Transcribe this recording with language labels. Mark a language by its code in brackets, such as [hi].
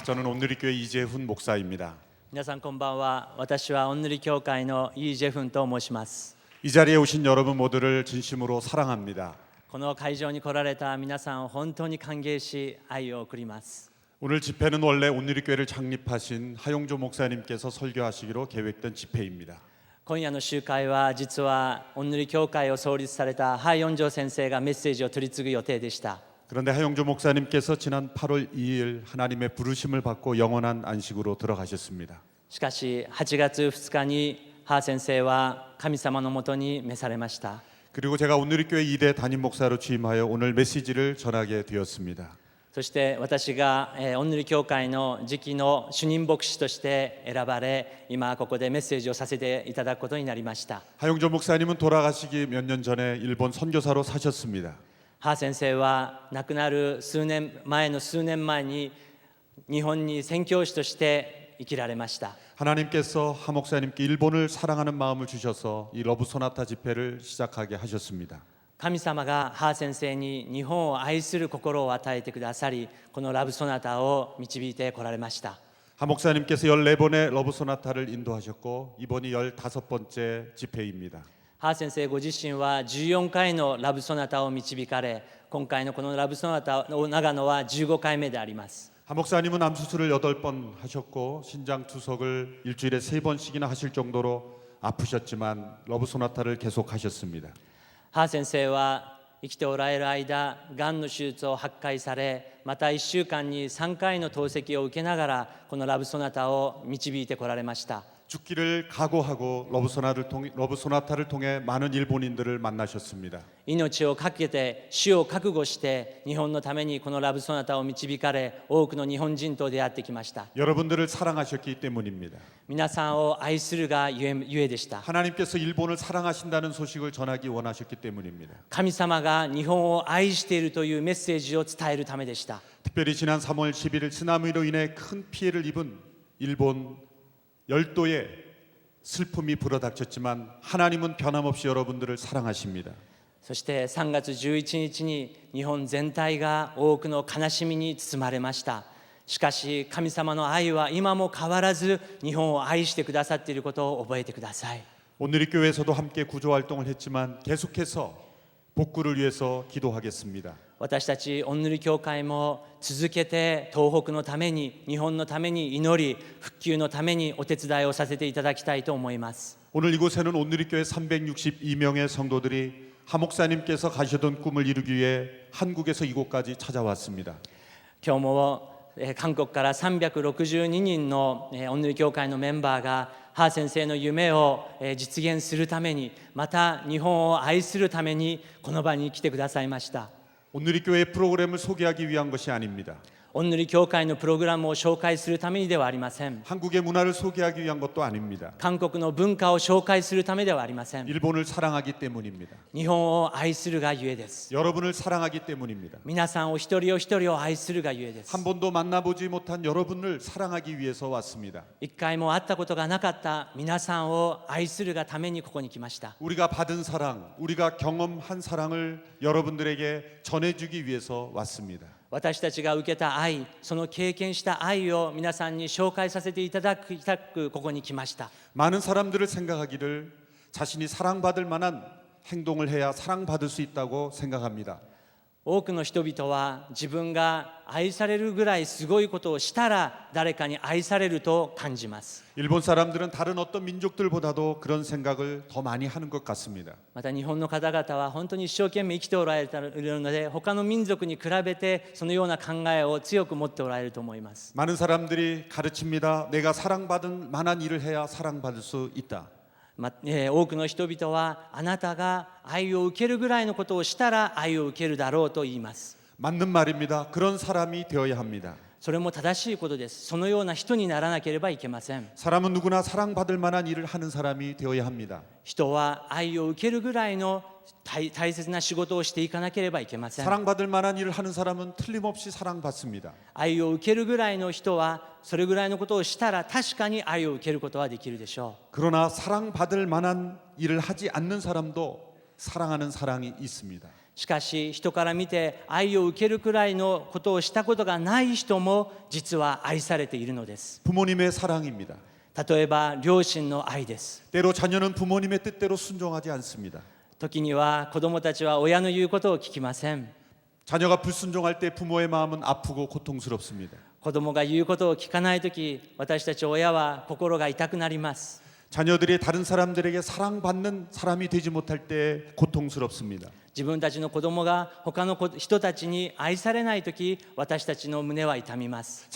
[ko] 저는 온누리교회 이재훈 목사입니다. [ja] 皆さんこんばんは。私はオンヌリ教会のイージェフンと申します。 [ko] 이 자리에 오신 여러분 모두를 진심으로 사랑합니다. [ja] この会場に来られた皆さんを本当に歓迎し愛を送ります。 [ko] 오늘 집회는 원래 온누리교회를 창립하신 하용조 목사님께서 설교하시기로 계획된 집회입니다. [ja] 今夜の集会は実はオンヌリ教会を創立されたハイヨンジョ先生がメッセージを取り継ぐ予定でした。 [ko] 그런데 하용조 목사님께서 지난 8월 2일 하나님의 부르심을 받고 영원한 안식으로 들어가셨습니다. [ja] しかし8月2日にハー先生は神様のもとに召されました。 [ko] 그리고 제가 온누리교회 2대 담임 목사로 취임하여 오늘 메시지를 전하게 되었습니다. [ja] そして私がオンヌリ教会の次期の主任牧師として選ばれ、今ここでメッセージをさせていただくことになりました。 [ko] 하용조 목사님은 돌아가시기 몇 년 전에 일본 선교사로 사셨습니다. [ja] ハー先生は亡くなる数年前に日本に宣教師として生きられました。 [ko] 하나님께서 하 목사님께 일본을 사랑하는 마음을 주셔서 이 러브 소나타 집회를 시작하게 하셨습니다. [ja] 神様がハー先生に日本を愛する心を与えてくださり、このラブソナタを導いてこられました。 [ko] 하 목사님께서 14번의 러브 소나타를 인도하셨고 이번이 15번째 집회입니다. [ja] ハー先生ご自身は14回のラブソナタを導かれ、今回のこのラブソナタを長野は15回目であります。 [ko] 하 목사님은 암 수술을 8번 하셨고 신장 투석을 일주일에 3번씩이나 하실 정도로 아프셨지만 러브 소나타를 계속 하셨습니다. [ja] ハー先生は生きておられる間、がんの手術を8回され、また1週間に3回の透析を受けながらこのラブソナタを導いてこられました。 [ko] 죽기를 각오하고 러브 소나타를 통해 많은 일본인들을 만나셨습니다. [ja] 命を懸けて死を覚悟して日本のためにこのラブソナタを導かれ、多くの日本人と出会ってきました。 [ko] 여러분들을 사랑하셨기 때문입니다. [ja] 皆さんを愛するがゆえでした。 [ko] 하나님께서 일본을 사랑하신다는 소식을 전하기 원하셨기 때문입니다. [ja] 神様が日本を愛しているというメッセージを伝えるためでした。 [ko] 특별히 지난 3월 11일 쓰나미로 인해 큰 피해를 입은 일본 열도에 슬픔이 불어닥쳤지만 하나님은 변함없이 여러분들을 사랑하십니다. [ja] そして3月11日に日本全体が多くの悲しみに包まれました。しかし神様の愛は今も変わらず日本を愛してくださっていることを覚えてください。 [ko] 온누리교회에서도 함께 구조 활동을 했지만 계속해서 복구를 위해서 기도하겠습니다. [ja] 私たちオンヌリ教会も続けて東北のために、日本のために祈り、復旧のためにお手伝いをさせていただきたいと思います。 [ko] 오늘 이곳에는 온누리교회 362명의 성도들이 하 목사님께서 가시던 꿈을 이루기 위해 한국에서 이곳까지 찾아왔습니다. [ja] 今日も韓国から362人のオンヌリ教会のメンバーがハー先生の夢を実現するために、また日本を愛するためにこの場に来てくださいました。 [ko] 온누리교회 프로그램을 소개하기 위한 것이 아닙니다. [ja] オンヌリ教会のプログラムを紹介するためにではありません。 [ko] 한국의 문화를 소개하기 위한 것도 아닙니다. [ja] 韓国の文化を紹介するためではありません。 [ko] 일본을 사랑하기 때문입니다. [ja] 日本を愛するがゆえです。 [ko] 여러분을 사랑하기 때문입니다. [ja] 皆さんお一人お一人を愛するがゆえです。 [ko] 한 번도 만나보지 못한 여러분을 사랑하기 위해서 왔습니다. [ja] 一回も会ったことがなかった皆さんを愛するがためにここに来ました。 [ko] 우리가 받은 사랑, 우리가 경험한 사랑을 여러분들에게 전해주기 위해서 왔습니다. [ja] 私たちが受けた愛、その経験した愛を皆さんに紹介させていただくここに来ました。 [ko] 많은 사람들을 생각하기를 자신이 사랑받을 만한 행동을 해야 사랑받을 수 있다고 생각합니다. [ja] 多くの人々は自分が愛されるぐらいすごいことをしたら誰かに愛されると感じます。 [ko] 일본 사람들은 다른 어떤 민족들보다도 그런 생각을 더 많이 하는 것 같습니다. [ja] また日本の方々は本当に一生懸命生きておられるので、他の民族に比べてそのような考えを強く持っておられると思います。 [ko] 많은 사람들이 가르칩니다. 내가 사랑받을 만한 일을 해야 사랑받을 수 있다. [ja] 多くの人々はあなたが愛を受けるぐらいのことをしたら愛を受けるだろうと言います。 [ko] 맞는 말입니다. 그런 사람이 되어야 합니다. [ja] それも正しいことです。そのような人にならなければいけません。 [ko] 사람은 누구나 사랑받을 만한 일을 하는 사람이 되어야 합니다. [ja] 人は愛を受けるぐらいの大切な仕事をしていかなければいけません。 [ko] 사랑받을 만한 일을 하는 사람은 틀림없이 사랑받습니다. [ja] 愛を受けるぐらいの人はそれぐらいのことをしたら確かに愛を受けることはできるでしょう。 [ko] 그러나 사랑받을 만한 일을 하지 않는 사람도 사랑하는 사랑이 있습니다. [ja] しかし人から見て愛を受けるくらいのことをしたことがない人も実は愛されているのです。 [ko] 부모님의 사랑입니다. [ja] 例えば両親の愛です。 [ko] 때로 자녀는 부모님의 뜻대로 순종하지 않습니다. [ja] 時には子供たちは親の言うことを聞きません。 [ko] 자녀가 불순종할 때 부모의 마음은 아프고 고통스럽습니다. [ja] 子供が言うことを聞かないとき、私たち親は心が痛くなります。 [ko] 자녀들이 다른 사람들에게 사랑받는 사람이 되지 못할 때 고통스럽습니다. [ja] 自分たちの子供が他の人たちに愛されないとき、私たちの胸は痛みます。